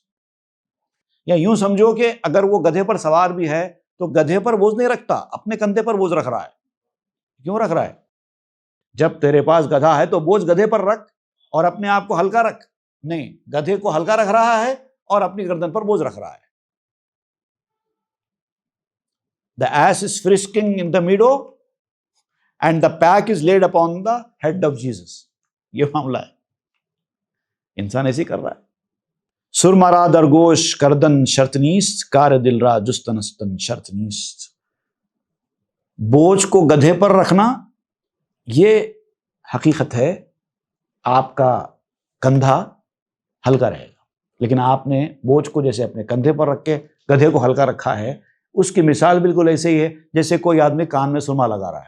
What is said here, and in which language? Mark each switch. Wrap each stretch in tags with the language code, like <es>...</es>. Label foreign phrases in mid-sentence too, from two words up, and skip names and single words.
<ur>یا یوں سمجھو کہ اگر وہ گدھے پر سوار بھی ہے تو گدھے پر بوجھ نہیں رکھتا، اپنے کندھے پر بوجھ رکھ رہا ہے۔ کیوں رکھ رہا ہے؟ جب تیرے پاس گدھا ہے تو بوجھ گدھے پر رکھ اور اپنے آپ کو ہلکا رکھ، نہیں، گدھے کو ہلکا رکھ رہا ہے اور اپنی گردن پر بوجھ رکھ رہا ہے۔</ur> <en>The ass is frisking in the meadow and the pack is laid upon the head of Jesus۔</en> <ur>یہ معاملہ ہے، انسان ایسے کر رہا ہے۔</ur> <fa>سرمرا درگوش کردن شرط نیست، کار دل را جستنستن شرط نیست۔</fa> <ur>بوجھ کو گدھے پر رکھنا یہ حقیقت ہے، آپ کا کندھا ہلکا رہے گا، لیکن آپ نے بوجھ کو جیسے اپنے کندھے پر رکھ کے گدھے کو ہلکا رکھا ہے، اس کی مثال بالکل ایسے ہی ہے جیسے کوئی آدمی کان میں سرما لگا رہا ہے۔</ur>